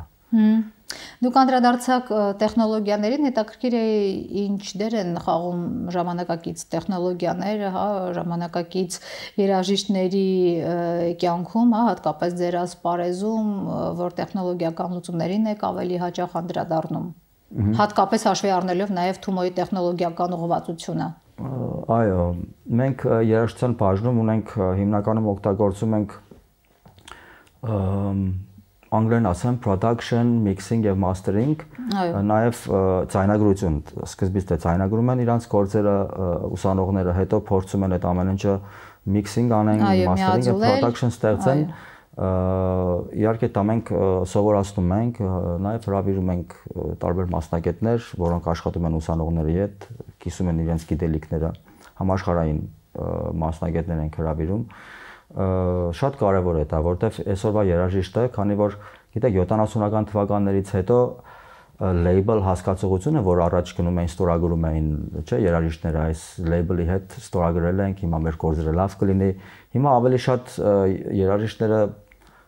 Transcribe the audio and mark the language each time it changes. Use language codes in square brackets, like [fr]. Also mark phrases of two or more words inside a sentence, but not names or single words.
[hy] Դուք անդրադարձաք տեխնոլոգիաներին, հետաքրքիր է ինչ դեր են խաղում ժամանակակից տեխնոլոգիաները, ժամանակակից երաժիշտների կյանքում, հատկապես ձեր ասպարեզում, որ տեխնոլոգիական լուծումներին եք ավելի հաճախ անդրադառնում։ Հատկապես հաշվի առնելով նաև Թումոյի տեխնոլոգիական ուղղվածությունը։ Այո, մենք երաժշտության բաժնում ունենք հիմնականում օգտագործում ենք անգլերեն ասեմ [en] production, mixing [hy] եւ mastering, նաև ձայնագրություն, սկզբից դե ձայնագրում են իրանց գործերը ուսանողները, հետո փորձում են այդ ամեն ինչը mixing անեն, mastering եւ production ստեղծեն։ Իհարկե դա մենք սովորացնում ենք, նաև հրավիրում ենք տարբեր մասնագետներ, որոնք աշխատում են ուսանողների հետ, կիսում են իրենց գիտելիքները, համաշխարհային մասնագետներ ենք հրավիրում։ Շատ կարևոր է դա, որտեվ այսօրվա երաժիշտը, քանի որ գիտեք 70-ական թվականներից հետո label հասկացողությունը, որ առաջ գնում էին ստորագրում էին, չէ, երաժիշտները այս label-ի հետ ստորագրել ենք, հիմա մեր գործերը լավ կլինի։ Հիմա ավելի շատ երաժիշտները